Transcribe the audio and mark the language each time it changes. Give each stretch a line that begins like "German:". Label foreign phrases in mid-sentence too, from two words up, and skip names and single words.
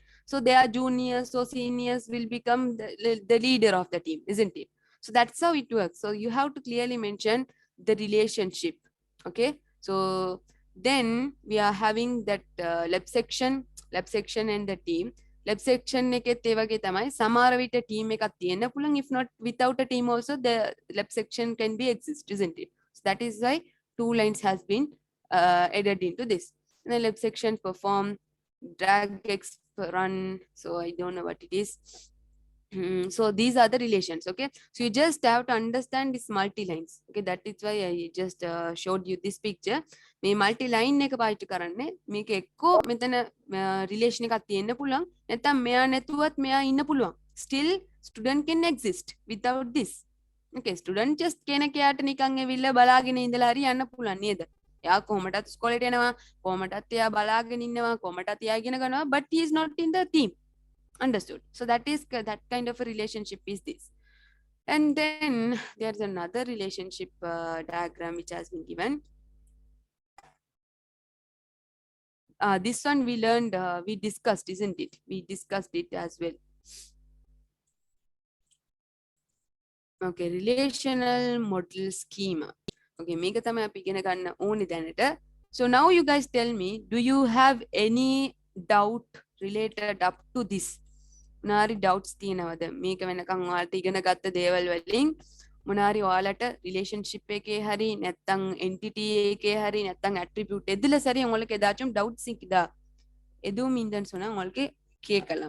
English: So their juniors or seniors will become the leader of the team, isn't it? So that's how it works. So you have to clearly mention the relationship. Okay, so then we are having that left section and the team. left section
Sinhala: එකෙත් ඒ වගේ තමයි සමහර විට team එකක් තියෙන්න පුළුවන්
English: if not without a team also the left section can be exist isn't it. So that is why 2 lines has been added into this. And the left section perform drag x run, so I don't know what it is. So these are the relations. Okay, so you just have to understand this multi lines. Okay, that is why I just showed you this picture.
Sinhala: මේ multi line එක පාවිච්චි කරන්නේ මේක එක්කෝ මෙතන relation එකක් තියෙන්න පුළුවන් නැත්නම් මෙයා නැතුවත් මෙයා ඉන්න පුළුවන්.
English: Still student can exist without this. Okay, student just
Sinhala: කෙනෙක් යාට නිකන් ඇවිල්ලා බලාගෙන ඉඳලා හරි යන්න පුළුවන් නේද? එයා කොහමටත් ස්කෝලේට එනවා, කොහමටත් එයා බලාගෙන ඉන්නවා, කොහමටත් එයා ඉගෙන ගන්නවා,
English: but he is not in the team. Understood. So that is that kind of a relationship is this. And then there's another relationship diagram which has been given. This one we learned, we discussed, isn't it? We discussed it as well. Okay, relational model schema.
Sinhala: Okay, මේක තමයි අපි ඉගෙන ගන්න ඕනේ දැනට.
English: So now you guys tell me, do you have any doubt related up to this?
Sinhala: මොනාරි doubts තියෙනවද? මේක වෙනකන් ඔයාලට ඉගෙන ගත්ත දේවල් වලින් මොනාරි ඔයාලට ரிலேஷன்ஷிப் එකේ හරි නැත්නම් entity එකේ හරි නැත්නම් attribute
Tamil: எதுல சரி உங்களுக்கு ஏதாச்சும் doubts இருக்குதா? எதுவும் இல்லைன்னு சொன்னா உங்களுக்கு கேட்கலாம்.